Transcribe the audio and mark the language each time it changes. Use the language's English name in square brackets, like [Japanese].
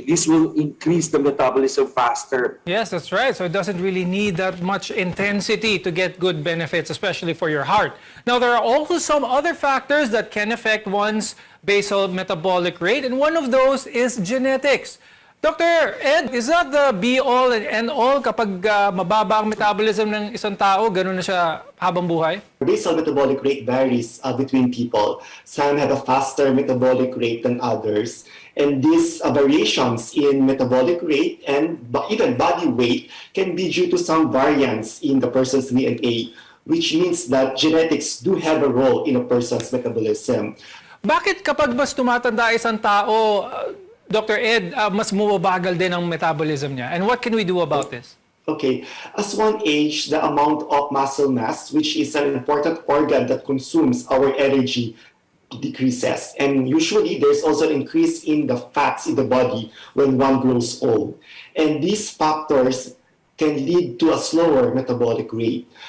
[English] This will increase the metabolism faster. Yes, that's right. So it doesn't really need that much intensity to get good benefits, especially for your heart. Now, there are also some other factors that can affect one's basal metabolic rate, and one of those is genetics. Dr. [Filipino] Ed, [English] is that the be-all and end-all [Filipino] kapag mababa ang metabolism ng isang tao, ganun na siya habang buhay? Basal metabolic rate varies between people. Some have a faster metabolic rate than others. And these variations in metabolic rate and even body weight can be due to some variants in the person's DNA, which means that genetics do have a role in a person's metabolism. Bakit kapag mas tumatanda isang tao, Dr. Ed, mas bumabagal din ang metabolism niya? [English] And what can we do about this? Okay, as one age, the amount of muscle mass, which is an important organ that consumes our energy, decreases. And usually, there's also an increase in the fats in the body when one grows old. And these factors can lead to a slower metabolic rate.